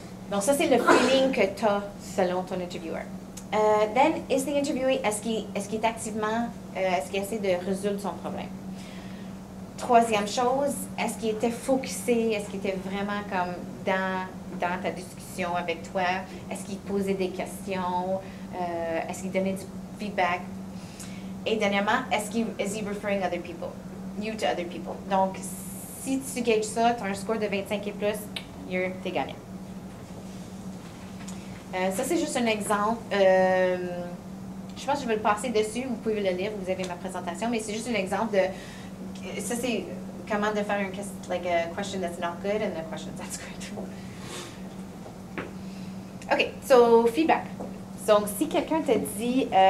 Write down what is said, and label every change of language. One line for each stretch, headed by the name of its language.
French: Donc, ça, c'est le feeling que tu as selon ton interviewer.
English: Then, is the interviewee,
French: est-ce qu'il est activement, est-ce qu'il essaie de résoudre son problème? Troisième chose, est-ce qu'il était focusé, est-ce qu'il était vraiment comme dans ta discussion avec toi? Est-ce qu'il posait des questions? Est-ce qu'il donnait du feedback? Et dernièrement,
English: is he referring you to other people?
French: Donc, si tu gages ça, tu as un score de 25 et plus, t'es gagnant. Ça, c'est juste un exemple. Je pense que je vais le passer dessus. Vous pouvez le lire. Vous avez ma présentation. Mais c'est juste un exemple de... Ça, c'est comment de faire
English: a question that's not good and a question that's good.
French: OK. So, feedback. Donc, si quelqu'un te dit...